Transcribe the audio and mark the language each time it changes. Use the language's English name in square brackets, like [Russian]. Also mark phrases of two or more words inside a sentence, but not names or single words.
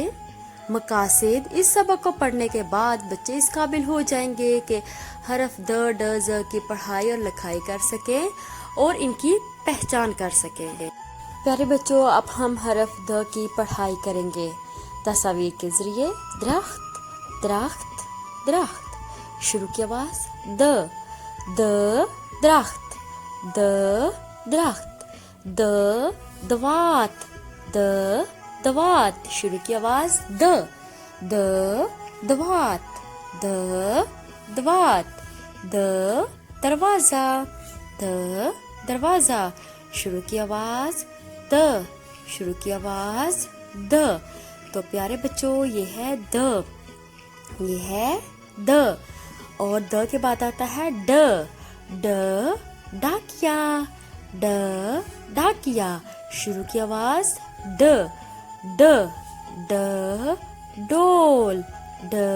[Urdu] مقاصد: اس سبق کو پڑھنے کے بعد بچے اس قابل ہو جائیں گے کہ حرف د ڈ ز کی پڑھائی اور لکھائی کر سکیں اور ان کی پہچان کر سکیں گے۔ پیارے بچوں، اب ہم حرف د کی پڑھائی کریں گے تصاویر کے ذریعے۔ درخت، درخت، درخت، شروع کی آواز د، د درخت، د درخت، د دوات، د دوات، شروع کی آواز د، د دوات، د دوات، د دروازہ، د دروازہ، شروع کی آواز د، شروع کی آواز د۔ تو پیارے بچوں، یہ ہے د، یہ ہے د، اور د کے بعد آتا ہے ڈ، ڈ ڈاکیا، ڈ ڈاکیا، شروع کی آواز ڈ، ڈ، ڈ ڈول، ڈ